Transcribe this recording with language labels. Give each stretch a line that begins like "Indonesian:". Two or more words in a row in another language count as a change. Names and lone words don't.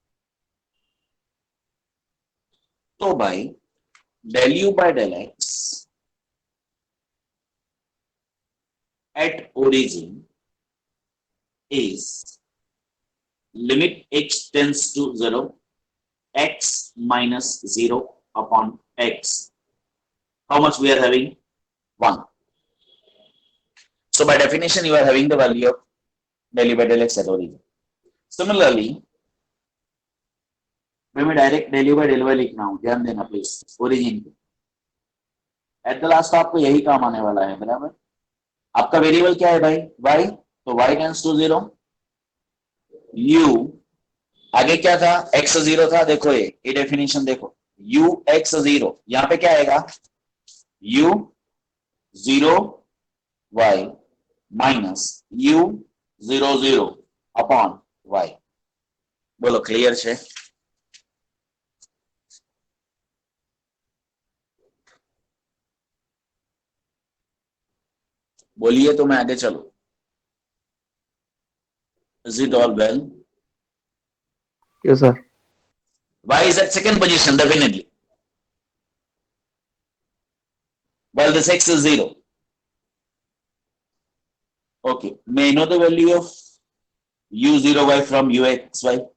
English: So by del u by del x at origin is limit x tends to 0, x minus 0 upon x. How much we are having? 1. So by definition, you are having the value of del u by del x at origin. Similarly,
Hindi: मैं डायरेक्ट
English: del u by del y
Hindi: लिखना हूं, ध्यान देना प्लीज, ओरिजिन पे
English: at the last
Hindi: आपको यही काम आने वाला है, बराबर। आपका वेरिएबल क्या है भाई? y, तो y
English: tends to
Hindi: 0, u आगे क्या था? x 0 था, देखो ये डेफिनेशन देखो, u x 0, यहां पे क्या आएगा?
English: u 0 y minus u 0 0 upon y.
Hindi: बोलो क्लियर है? बोलिए तो मैं आगे चलूं।
English: Is it all well? Yes, sir. Y is at second position definitely, while this x is 0. Okay, may I know the value of u0y from uxy?